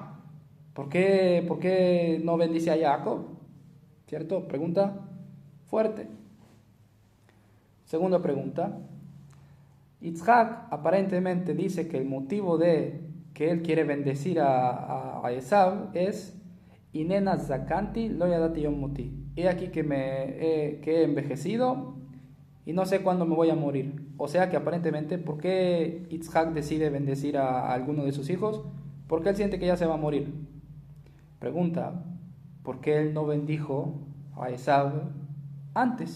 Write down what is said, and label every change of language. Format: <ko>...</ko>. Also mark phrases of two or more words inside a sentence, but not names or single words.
<es>¿Por qué no bendice a Jacob? ¿Cierto? Pregunta fuerte. Segunda pregunta. Yitzhak aparentemente dice que el motivo de que él quiere bendecir a Esaú es</es> <he>הנה נא זקנתי לא ידעתי יום מותי.</he> <es>He aquí que he envejecido y no sé cuándo me voy a morir. O sea que aparentemente, ¿por qué Yitzhak decide bendecir a alguno de sus hijos? Porque él siente que ya se va a morir. Pregunta: ¿por qué él no bendijo a Esaú antes?</es>